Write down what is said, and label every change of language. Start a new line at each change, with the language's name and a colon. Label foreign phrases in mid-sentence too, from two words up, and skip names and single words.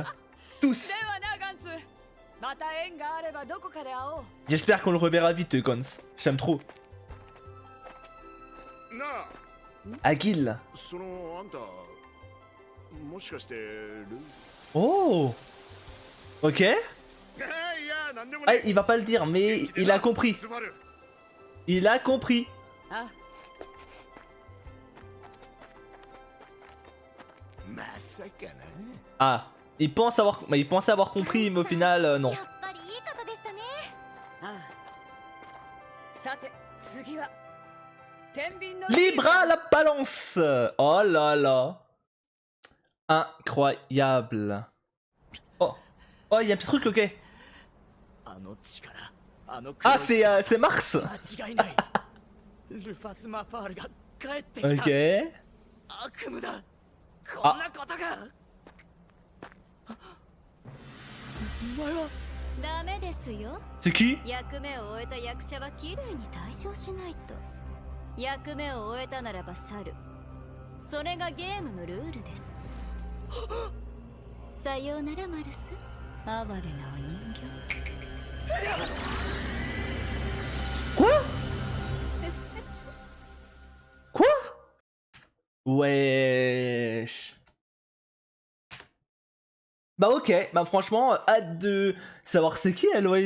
French: Tous.
Japanese: ではなガンツ。また縁があればどこかで会おう。
French: J'espère qu'on le reverra vite, Gons. J'aime trop.
Japanese: なあ、 Aguil. そのあんたもしかしてル？
French: Oh. Ok.
Japanese: いやなんでもな
French: Ah,
Japanese: い。
French: il va pas le dire, mais il a compris. スバル、 Il a compris.
Japanese: あ、まさかな。
French: Ah. Il pense avoir compris, mais au final, non.
Japanese: やっぱりいい方でしたね。ああ。さて次は天秤の
French: Libra la balance. Oh là là. Incroyable. Oh. Oh, il y a un petit truc, ok.
Japanese: あの力、あの
French: Ah, c'est Mars.
Japanese: 間違いない。ルファス・マファールが帰ってきた。
French: Ok.
Japanese: 悪夢だ。こんなことが。お前はダメですよ。
French: C'est qui?
Japanese: 役目を終えた役者は綺麗に退場しないと。役目を終えたならば去る。それがゲームのルールです。さようならマルス。哀れなお人形。
French: Quoi? Quoi? Wesh. Bah ok, bah franchement, hâte de savoir c'est qui elle, ouais.